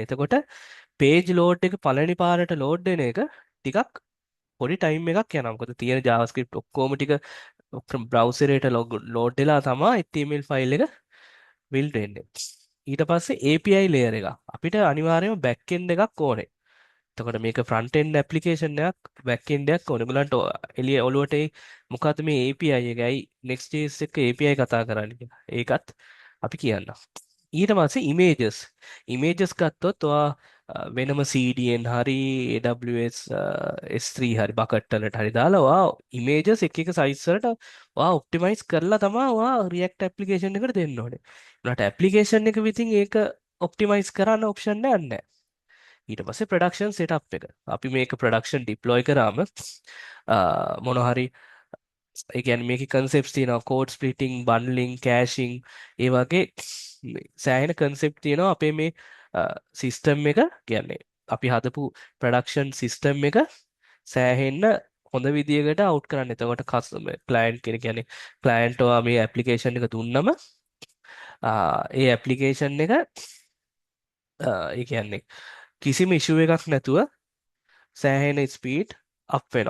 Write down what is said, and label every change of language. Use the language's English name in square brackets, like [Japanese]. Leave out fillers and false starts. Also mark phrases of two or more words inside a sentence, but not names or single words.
[Sinhala] එතකොට [English] page load [Sinhala] එක පළවෙනි පාරට load වෙන එක ටිකක් පොඩි time එකක් යනවා. මොකද තියෙන JavaScript ඔක්කොම ටික browser එකට load වෙලා තමයි [English] HTML file [Sinhala] එක build වෙන්නේ. ඊට පස්සේ [English] API layer [Sinhala] එක. අපිට අනිවාර්යයෙන්ම [English] back end [Sinhala] එකක් ඕනේ. එතකොට මේක [English] front end application [Sinhala] එකක් [English] back end [Sinhala] එකක් ඕනේ. ඔයගලන්ට එළිය ඔලුවට මොකද්ද මේ API එක? ඇයි Next.js එක API කතා කරන්නේ කියලා. ඒකත් අපි කියන්නම්. ඊට පස්සේ images ගත්තොත් ඔයා වෙනම CDN හරි AWS S3 හරි bucket වලට හරි දාලා ඔයා images එක එක size වලට ඔයා optimize කරලා තමයි ඔයා [English] React application [Sinhala] එකට දෙන්න ඕනේ. උනාට application එක විතින් ඒක optimize කරන්න option එකක් නැහැ. ඊට පස්සේ [English] production setup [Sinhala] එක. අපි මේක [English] production deploy [Sinhala] කරාම මොන හරි ඒ කියන්නේ මේකේ concepts තියෙනවා [English] code splitting bundling caching [Sinhala] ඒ වගේ සෑහෙන concept තියෙනවා අපේ මේ system එක කියන්නේ අපි හදපු [English] production system [Sinhala] එක සෑහෙන්න හොඳ විදියකට අවුට් කරන්න. එතකොට [English] customer client [Sinhala] කෙනෙක් කියන්නේ ක්ලයන්ට් ඔයා මේ ඇප්ලිකේෂන් එක දුන්නම ඒ ඇප්ලිකේෂන් එක ඒ කියන්නේ කිසිම ඉෂුව එකක් නැතුව සෑහෙන [English] speed up [Sinhala] වෙනවා.